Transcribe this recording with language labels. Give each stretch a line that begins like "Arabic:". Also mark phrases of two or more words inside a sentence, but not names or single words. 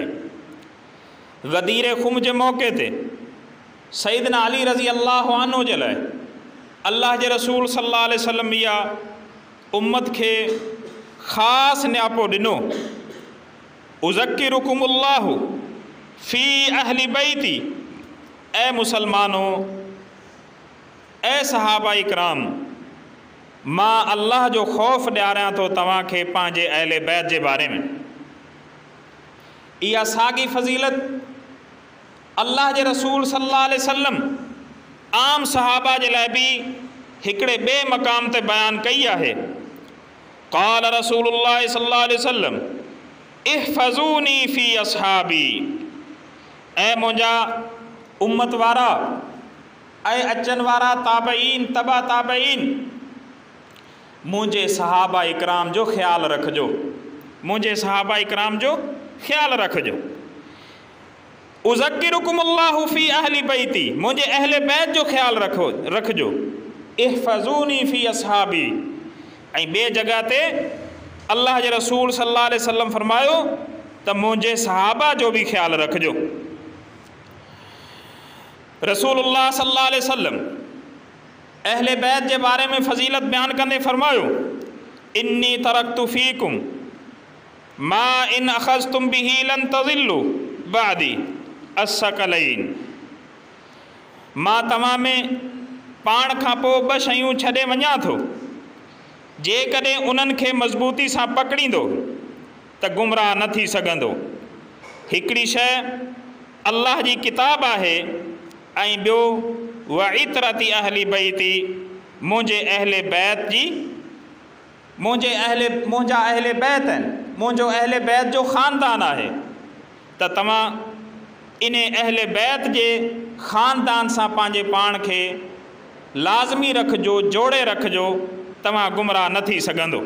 Sindhi: गदीर ख़ुम जे मौक़े ते सईदना अली
Arabic: رضي الله عنه
Sindhi: जे लाइ अल्लाह जे रसूल
Arabic: صلى الله عليه وسلم
Sindhi: इहा उम्मत खे ख़ासि नियापो ॾिनो,
Arabic: أذكركم الله في أهل بيتي,
Sindhi: ऐं मुसलमानो ए सहाबा इकराम, मां अल्लाह जो ख़ौफ़ ॾियारियां थो तव्हांखे पंहिंजे अहले बैत जे बारे में। इहा साॻी फ़ज़ीलत अल्लाह जे रसूल
Arabic: صلى الله عليه وسلم
Sindhi: आम सहाबा जे लाइ बि हिकिड़े ॿिए मक़ाम ते बयानु कई आहे।
Arabic: قال رسول الله صلى الله عليه وسلم احفظوني في أصحابي,
Sindhi: ऐं मुंहिंजा उम्मत वारा ऐं अचनि वारा ताबईन तबा ताबईन, मुंहिंजे सहाबा इकराम जो ख़्यालु रखिजो, मुंहिंजे सहाबा इकराम जो ख़्यालु रखिजो।
Arabic: أذكركم الله في أهل بيتي,
Sindhi: मुंहिंजे अहले बैत जो ख़्यालु रखिजो।
Arabic: احفظوني في أصحابي,
Sindhi: ऐं ॿिए जॻह ते अल्लाह जे रसूल
Arabic: صلى الله عليه وسلم
Sindhi: फरमायो त मुंहिंजे सहाबा जो बि ख़्यालु रखिजो। रसूलुल्लाह
Arabic: صلى الله عليه وسلم
Sindhi: अहले बैत जे बारे में फ़ज़ीलत बयानु कंदे फरमायो,
Arabic: إني تركت فيكم ما إن أخذتم به لن تضلوا بعدي الثقلين,
Sindhi: मां तव्हां में पाण खां पोइ ॿ शयूं छॾे वञा थो, जेकॾहिं उन्हनि खे मज़बूती सां पकड़ींदो त गुमराह न थी सघंदो। हिकिड़ी शइ अल्लाह जी किताब आहे, ऐं ॿियो
Arabic: وعترتي أهل بيتي,
Sindhi: मुंहिंजे अहले बैत जी, मुंहिंजा अहले बैत आहिनि, मुंहिंजो अहले बैत जो ख़ानदान आहे, त तव्हां इन अहले बैत जे ख़ानदान सां पंहिंजे पाण खे लाज़मी रखिजो, जोड़े रखिजो, तव्हां गुमराह न थी सघंदो।